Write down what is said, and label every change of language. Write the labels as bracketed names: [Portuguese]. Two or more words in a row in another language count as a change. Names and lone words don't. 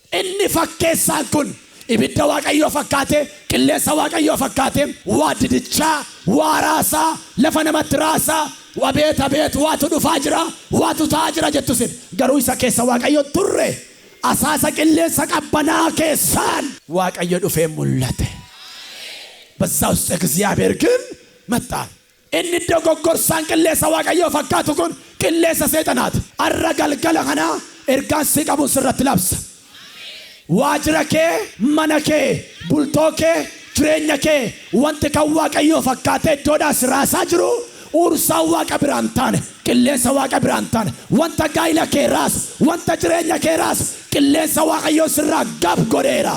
[Oromo] Inni fakkeessaan kun ibidda waaqayyoo fakkaate qilleensa waaqayyoo fakkaate waa didichaa waa raasaa lafa namatti raasaa abeet waatu dhufaa jira waatu ta'aa jira jettu sin garuu isa keessa waaqayyo turre asaasa qilleensa qabbanaa keessaan waaqayyo dhufee mul'ate. [Amharic] በዛ ውስጥ እግዚአብሔር ግን መጣ። [Oromo] inni dogoggorsan qilleensa waaqayyoo fakkaatu kun qilleensa seexanaati. arra galgala kana ergaan si qabu sirratti labsa. waajjira kee mana kee bultoo kee jireenya kee wanti kan waaqayyoo fakkaatee iddoodhaa si raasaa jiru ursaan waaqa biraan taane qilleensa waaqa biraan taane wanta gaa'ila kee raasu wanta jireenya kee raasu qilleensa waaqayyoo sirraa gab godheera.